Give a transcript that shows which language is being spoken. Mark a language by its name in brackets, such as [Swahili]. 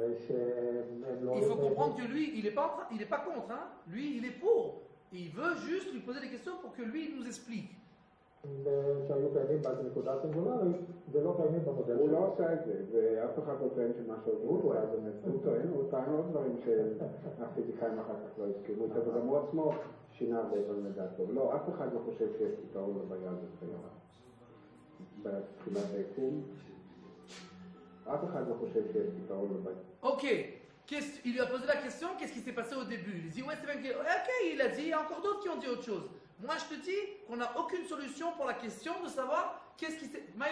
[French] Il faut comprendre que lui, il est pas contre, hein? Lui, il est pour. Et il veut juste lui poser des questions pour que lui, il nous explique. [Hebrew] שהיו קיימים בנקודה סינגולרית, ולא קיימים במודל הוא לא עושה את זה, ואף אחד לא טוען שמשהו הוא טוען, הוא טוען עוד דברים שהפיזיקאים אחר כך לא הסכימו איתו, וגם הוא עצמו שינה הרבה דברים לדעתו. לא, אף אחד לא חושב שיש פתרון לבעיה הזאת כיום. בתחילת היקום, אף אחד לא חושב שיש פתרון לבעיה. [French] Ok. Il lui a posé la question, qu'est-ce qui s'est passé au début? Il dit, ouais, c'est bien. Ok, il a dit, il y a encore d'autres qui ont dit autre chose. Moi, je te dis qu'on n'a aucune solution pour la question de savoir qu'est-ce qui s'est...